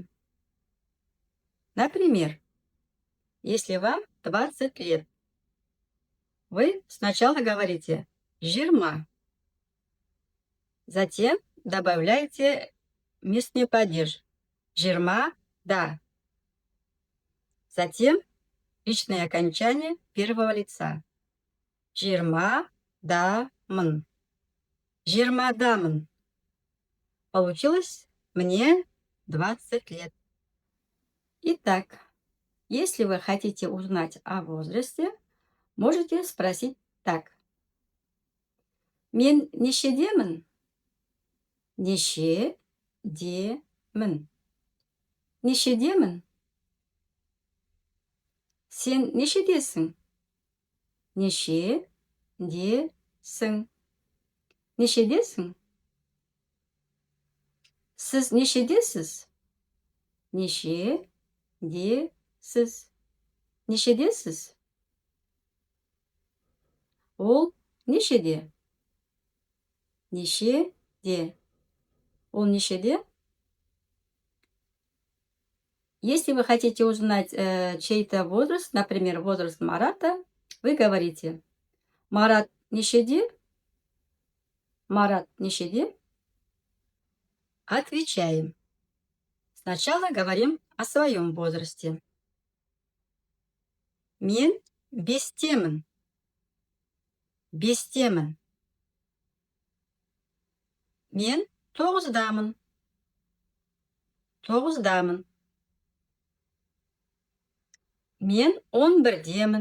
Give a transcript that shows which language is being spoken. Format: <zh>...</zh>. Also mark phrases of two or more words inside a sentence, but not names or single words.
<ru>Например, если вам 20 лет, вы сначала говорите «жирма», затем добавляете местный падеж</ru> <kk>«жирма да»,</kk> <ru>затем личное окончание первого лица</ru> <kk>«жирма дамын».</kk> <ru>«Жирмадамын». Получилось мне 20 лет. Итак, если вы хотите узнать о возрасте, можете спросить так.</ru> <kk>Мен нешедемін? Нешедемін. Нешедемін? Сен нешедесің? Нешедесің? Нешедесің? Сіз нешедесіз? Нешедесіз? Нешедесіз? Ол нешеде? Нешеде? Ол нешеде?</kk> <ru>Если вы хотите узнать чей-то возраст, например, возраст Марата, вы говорите</ru> <kk>«Марат нешеде?» «Марат нешеде?»</kk> <ru>Отвечаем. Сначала говорим о своем возрасте.</ru> <kk>Мен бестемін. Бестемін. Мен 9-дамын. 9-дамын. Мен 11-демін.</kk>